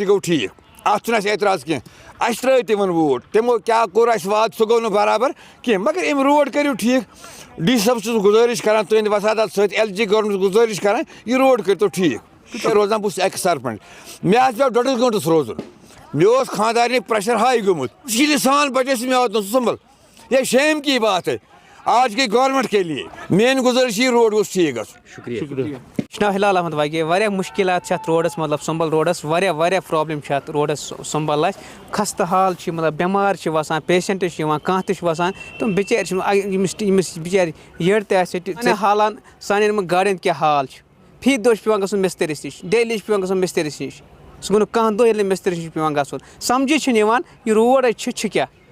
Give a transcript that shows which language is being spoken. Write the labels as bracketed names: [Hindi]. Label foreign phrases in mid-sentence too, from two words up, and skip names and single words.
[Kashmiri] یہِ گوٚو ٹھیٖک اَتھ چھُنہٕ اَسہِ اعتراض کینٛہہ اَسہِ ترٛٲے تِمن ووٹ تِمو کیٛاہ کوٚر اَسہِ وعدٕ سُہ گوٚو نہٕ برابر کینٛہہ مگر أمۍ روڈ کٔرِو ٹھیٖک ڈی سی صٲبس چھُس گُزٲرِش کران تُہنٛدِ وسادت سۭتۍ LG گورمنٹس گُزٲرِش کران یہِ روڈ کٔرۍتو ٹھیٖک روزان بہٕ چھُس ایٚکٕس سرپنٛچ مےٚ حظ پیٚو 2.5 گٲنٛٹس روزُن مےٚ اوس خانٛدارنہِ پریشر ہاے گوٚمُت مُشکِلہِ سان بچے مےٚ واتناو سُمبل [Urdu] یہ شیم کی بات ہے آج کی گورنمنٹ کے لیے [Kashmiri] میٲنۍ گُزٲرِش یہِ روڈ گوٚژھ ٹھیٖک گژھُن شُکریہ ناو ہلال احمد واقع واریاہ مُشکِلات چھِ اَتھ روڈَس مطلب سُمبل روڈَس واریاہ پرٛابلِم چھِ اَتھ روڈَس سُمبل اَسہِ خستہٕ حال چھِ مطلب بٮ۪مار چھِ وسان پیشنٛٹ چھِ یِوان کانٛہہ تہِ چھُ وسان تِم بِچٲرۍ چھِ ییٚمِس بِچارِ یٔڈ تہِ آسہِ حالان سانٮ۪ن یِمن گاڑٮ۪ن کیٛاہ حال چھِ فی دۄہ چھُ پیٚوان گژھُن مِسترِس نِش ڈیلی چھُ پیٚوان گژھُن مِسترِس نِش سُہ گوٚو نہٕ کانٛہہ دۄہ ییٚلہِ نہٕ مِسترِس نِش پیٚوان گژھُن سمجھی چھُنہٕ یِوان یہِ روڈ چھُ کیٛاہ